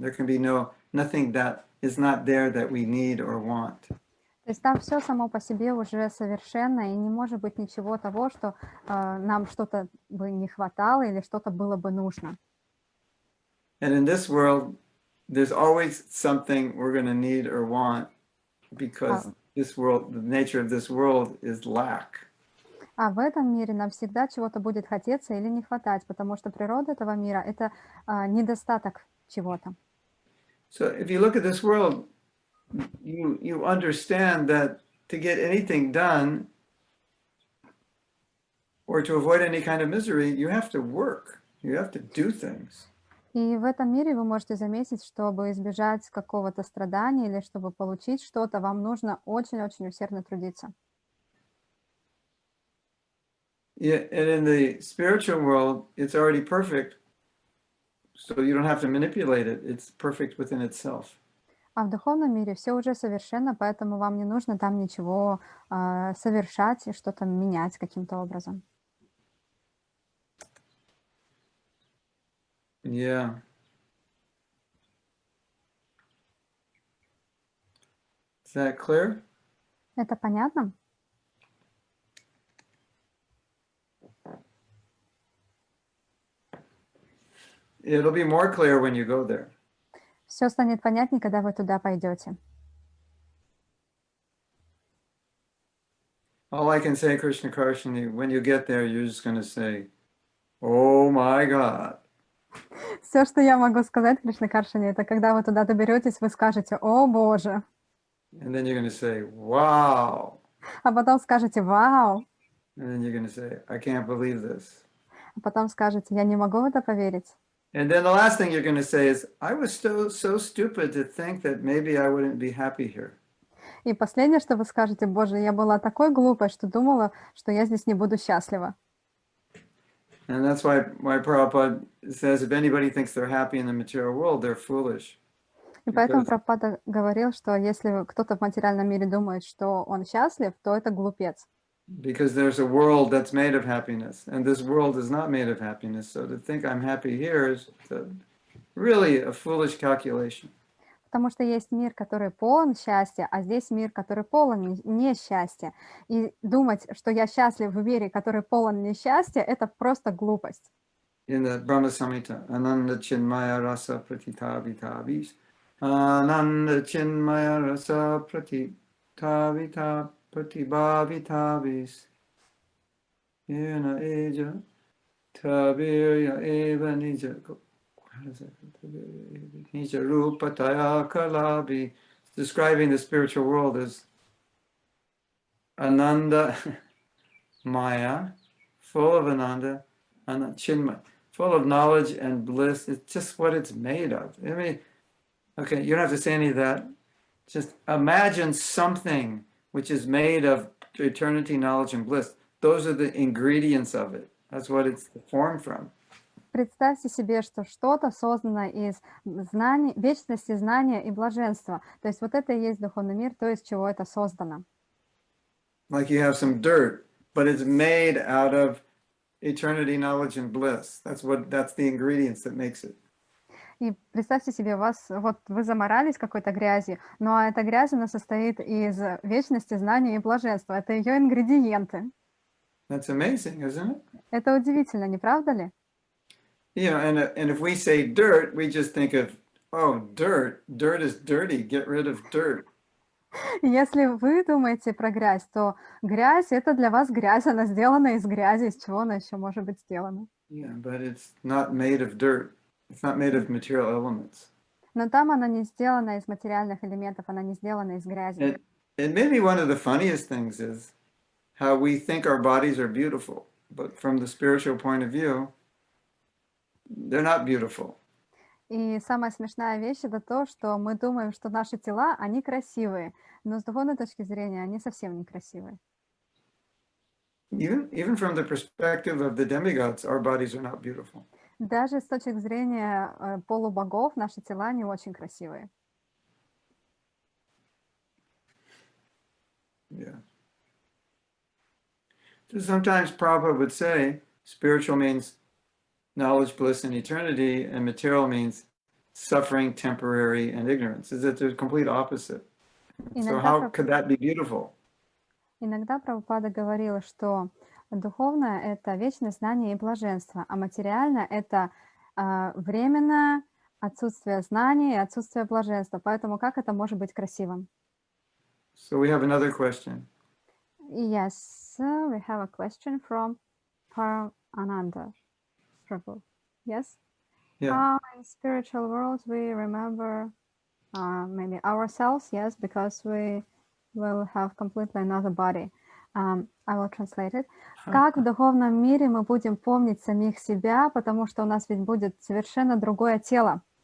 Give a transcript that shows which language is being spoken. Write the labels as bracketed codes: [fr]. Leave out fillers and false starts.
[en] There can be nothing that is not there that we need or want. [ru] То есть там все само по себе уже совершенно, и не может быть ничего того, что нам что-то бы не хватало или что-то было бы нужно. [en] And in this world, there's always something we're going to need or want, because this world, the nature of this world is lack. [ru] А в этом мире нам всегда чего-то будет хотеться или не хватать, потому что природа этого мира — это недостаток чего-то. [en] So if you look at this world, you understand that to get anything done or to avoid any kind of misery, you have to work. You have to do things. [ru] И в этом мире вы можете заметить, чтобы избежать какого-то страдания или чтобы получить что-то, вам нужно очень-очень усердно трудиться. [en] Yeah, and in the spiritual world, it's already perfect, so you don't have to manipulate it. It's perfect within itself. [ru] А в духовном мире все уже совершенно, поэтому вам не нужно там ничего совершать и что-то менять каким-то образом. [en] Yeah. Is that clear? [ru] Это понятно? [en] It'll be more clear when you go there. [ru] Все станет понятнее, когда вы туда пойдете. [en] All I can say, Krishna Karshini, when you get there, you're just going to say, "Oh my God." [ru] Все, что я могу сказать, Кришна Каршини, это когда вы туда доберетесь, вы скажете: «О Боже!» [en] And then you're going to say, "Wow." [ru] А потом скажете: «Вау!» [en] And then you're going to say, "I can't believe this." [ru] А потом скажете: «Я не могу в это поверить». [en] And then the last thing you're going to say is, "I was so stupid to think that maybe I wouldn't be happy here." [ru] И последнее, что вы скажете: «Боже, я была такой глупой, что думала, что я здесь не буду счастлива». [en] And that's why Prabhupada says if anybody thinks they're happy in the material world, they're foolish. [ru] И поэтому Because, Прабхупада говорил, что если кто-то в материальном мире думает, что он счастлив, то это глупец. [en] because there's a world that's made of happiness, and this world is not made of happiness. So to think I'm happy here is really a foolish calculation. [ru] Потому что есть мир, который полон счастья, а здесь мир, который полон несчастья. И думать, что я счастлив в мире, который полон несчастья, это просто глупость. [sa] In the Brahma Samhita, Ananda Chinmaya Rasa Pratitavitabis, Ananda Chinmaya Rasa Pratitavita Pratibhavitavis, Yena Eja, Tabirya Eva Nija. [en] How does that go? [sa] Nija Rupataya Kalabi. [en] Describing the spiritual world as Ananda Maya, full of Ananda, Chinmaya, full of knowledge and bliss. It's just what it's made of. I mean, okay, you don't have to say any of that. Just imagine something which is made of eternity, knowledge, and bliss. Those are the ingredients of it. That's what it's formed from. [ru] Представьте себе, что что-то создано из знаний, вечности, знания и блаженства. То есть вот это и есть духовный мир, то, из чего это создано. [en] Like you have some dirt, but it's made out of eternity, knowledge, and bliss. That's the ingredients that makes it. [ru] И представьте себе, вот вы заморались какой-то грязью, но эта грязь, она состоит из вечности, знания и блаженства. Это ее ингредиенты. [en] That's amazing, isn't it? [ru] Это удивительно, не правда ли? [en] You know, and if we say dirt, we just think of, oh, dirt. Dirt is dirty. Get rid of dirt. [ru] Если вы думаете про грязь, то грязь — это для вас грязь, она сделана из грязи, из чего она еще может быть сделана? [en] Yeah, but it's not made of dirt. It's not made of material elements. [ru] Но там она не сделана из материальных элементов, она не сделана из грязи. [en] And maybe one of the funniest things is how we think our bodies are beautiful, but from the spiritual point of view, they're not beautiful. [ru] И самая смешная вещь — это то, что мы думаем, что наши тела, они красивые, но с духовной точки зрения они совсем не красивые. [en] Even from the perspective of the demigods, our bodies are not beautiful. [ru] Даже с точки зрения полубогов наши тела не очень красивые. [en] Yeah. So sometimes Prabhupada would say, spiritual means knowledge, bliss, and eternity, and material means suffering, temporary, and ignorance. Is it the complete opposite? So how could that be beautiful? [ru] Иногда Прабхупада говорила, что духовное — это вечное знание и блаженство, а материальное — это временное отсутствие знания и отсутствие блаженства. Поэтому как это может быть красивым? [en] So we have another question. Yes, we have a question from Parananda Prabhu. Yes? Yeah. In spiritual world, we remember maybe ourselves, yes, because we will have completely another body. I will translate it. [ru] Как в духовном мире мы будем помнить самих себя, потому что у нас ведь будет совершенно другое тело.